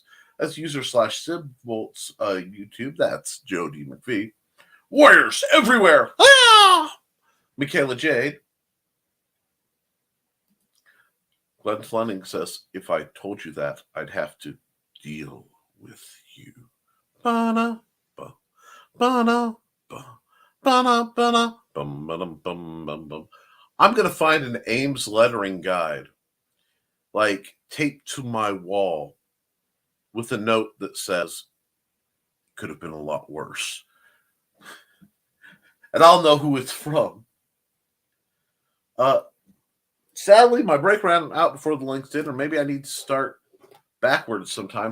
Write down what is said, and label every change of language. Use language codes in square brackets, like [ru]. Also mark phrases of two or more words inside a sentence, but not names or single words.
[en] That's user /SibVolts YouTube. That's Joe D. McVie. Warriors everywhere. Ah! Michaela Jade. Glenn Fleming says, if I told you that, I'd have to deal with you. Ba-na, ba, ba-na, ba, ba-na, ba-na, bum, ba-dum, bum, bum, bum. I'm going to find an Ames lettering guide, like taped to my wall, with a note that says, could have been a lot worse. And I'll know who it's from. Sadly, my break ran out before the links did, or maybe I need to start backwards sometime.